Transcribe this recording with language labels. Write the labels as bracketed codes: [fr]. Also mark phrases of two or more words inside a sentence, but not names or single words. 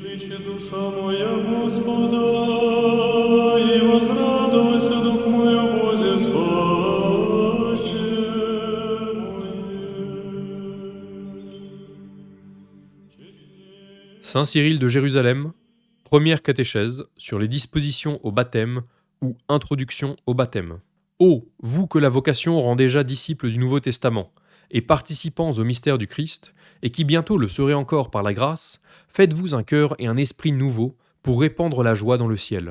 [cu] душа моя Господа, и возрадуйся дух мой о Бозе спасе [fr] Saint Cyril de Jérusalem, première catéchèse sur les dispositions au baptême ou introduction au baptême. Ô, vous que la vocation rend déjà disciples du Nouveau Testament et participants au mystère du Christ, et qui bientôt le serez encore par la grâce, faites-vous un cœur et un esprit nouveau pour répandre la joie dans le ciel.